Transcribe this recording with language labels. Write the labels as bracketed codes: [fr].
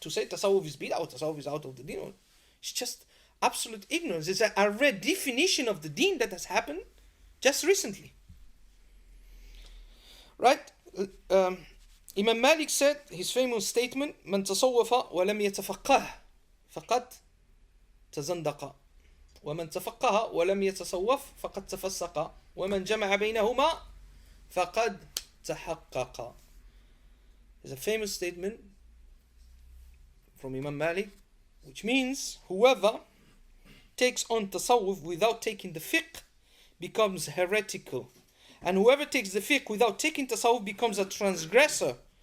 [en] To say Tasawwuf is bid'ah or Tasawwuf is out of the deen. It's just absolute ignorance. It's a redefinition of the deen that has happened just recently. Right? Imam Malik said, his famous statement, [ar] من تصوف ولم يتفقه فقد تزندق ومن تفقه ولم يتصوف فقد تفسق ومن جمع بينهما فقد تحقق. [en] It's a famous statement from Imam Malik, which means whoever takes on Tasawwuf without taking the fiqh becomes heretical, and whoever takes the fiqh without taking Tasawwuf becomes a transgressor.